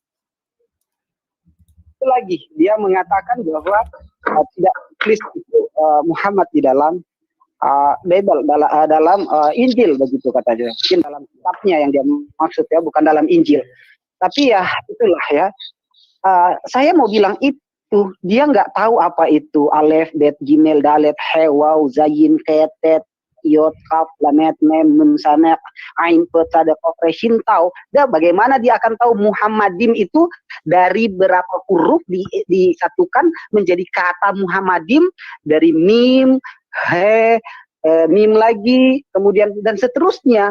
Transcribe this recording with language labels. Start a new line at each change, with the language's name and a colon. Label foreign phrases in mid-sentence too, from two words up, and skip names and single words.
Indonesian: Itu lagi dia mengatakan bahwa tidak tulis itu Muhammad di dalam Bible, dalam Injil begitu katanya. Mungkin dalam kitabnya yang dia maksud ya, bukan dalam Injil. Tapi ya itulah ya. Saya mau bilang itu dia nggak tahu apa itu alef, bet, gimel, dalet, he, waw, zayin, ketet, yod, kaf, lamet, mem, nun, sana, ain, peta, da, kof, reshin, tau. Dan bagaimana dia akan tahu Muhammadim itu dari berapa huruf disatukan menjadi kata Muhammadim, dari mim, he, mim lagi, kemudian dan seterusnya.